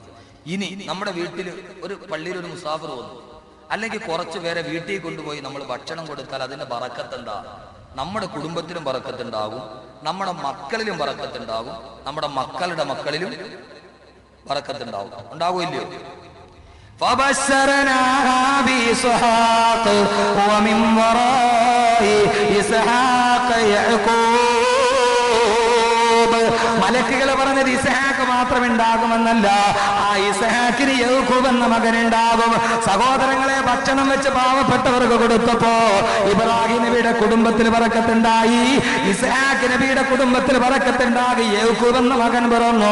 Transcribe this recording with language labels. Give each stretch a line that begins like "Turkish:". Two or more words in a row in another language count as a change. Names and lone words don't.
Malayalam: ഇനി നമ്മുടെ വീട്ടിൽ ഒരു പള്ളിയിൽ ഒരു മുസാഫിർ വന്നു, അല്ലെങ്കിൽ കുറച്ചു പേരെ വീട്ടിൽ കൊണ്ടുപോയി നമ്മൾ ഭക്ഷണം കൊടുത്താൽ അതിന്റെ ബറക്കത്ത് എന്താ? നമ്മുടെ കുടുംബത്തിലും ബറക്കത്തുണ്ടാകും, നമ്മുടെ മക്കളിലും ബറക്കത്തുണ്ടാകും, നമ്മുടെ മക്കളുടെ മക്കളിലും ബറക്കത്തുണ്ടാകും. ഉണ്ടാകുമല്ലയോ?
Arabic: فبشرناها بإسحاق ومن وراء إسحاق يعقوب.
Malayalam: മലക്കുകൾ പറഞ്ഞത് ഇസ്ഹാക്ക് മാത്രമുണ്ടാകുമെന്നല്ല, ആ ഇസ്ഹാക്കിന് യൗഖൂബ് എന്ന മകനുണ്ടാകും. സഹോദരങ്ങളെ, ഭക്ഷണം വെച്ച് പാവപ്പെട്ടവർക്ക് കൊടുത്തപ്പോ ഇബ്രാഹിം നബിയുടെ കുടുംബത്തിൽ ബറക്കത്തുണ്ടായി, ഇസ്ഹാക്ക് നബിയുടെ കുടുംബത്തിൽ ബറക്കത്തുണ്ടായി, യൗഖൂബ് എന്ന മകൻ പിറന്നു.